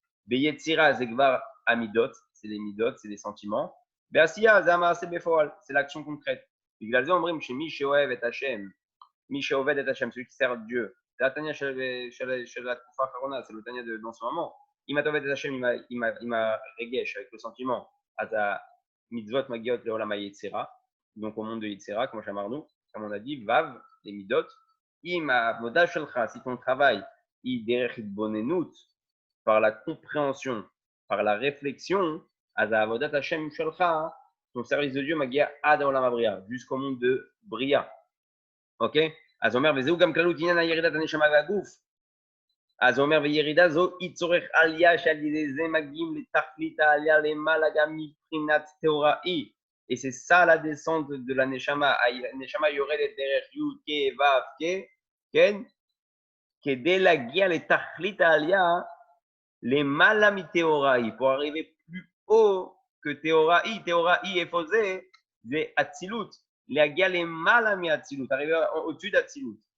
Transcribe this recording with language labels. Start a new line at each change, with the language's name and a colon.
Hebrew: ביצירה זה כבר המידות,
French: c'est les מידות, c'est les sentiments.
Hebrew: בעשייה זה המעשה בפועל,
French: c'est l'action concrète.
Hebrew: בגלל זה אומרים שמי שאוהב את השם, מי שעובד את השם,
French: celui qui sert Dieu,
Hebrew: זה התניה של התקופה האחרונה,
French: c'est le תניה dans ce moment.
Hebrew: אם אתה עובד את השם עם הרגש,
French: avec le sentiment,
Hebrew: אז המצוות מגיעות לעולם היצירה,
French: donc au monde de יצירה,
Hebrew: כמו שאמרנו,
French: comme on a dit,
Hebrew: ו',
French: les מידות.
Hebrew: אם העבודה שלך,
French: si ton travail,
Hebrew: היא דרך התבוננות,
French: par la compréhension, par la réflexion,
Hebrew: אז העבודת השם שלך,
French: ton service de Dieu
Hebrew: מגיע עד העולם הבריאה,
French: jusqu'au monde de בריאה.
Hebrew: אוקיי? אז הוא אומר, וזהו גם כללות עניין הירידת הנשמה והגוף. אז הוא אומר, וירידה זו היא צורך עלייה שעל ידי זה מגיעים לתכלית העלייה למעלה גם מבחינת תאוראי.
French: Et c'est ça la descente de la neshama.
Hebrew: הנשמה יורדת דרך י' כ' ו' כ', כן? כדי להגיע לתכלית העלייה למעלה מתאוראי,
French: pour arriver plus haut que תאוראי.
Hebrew: תאוראי איפה זה? זה אצילות. להגיע למעלה מאצילות,
French: arriver au-dessus d'aצילות.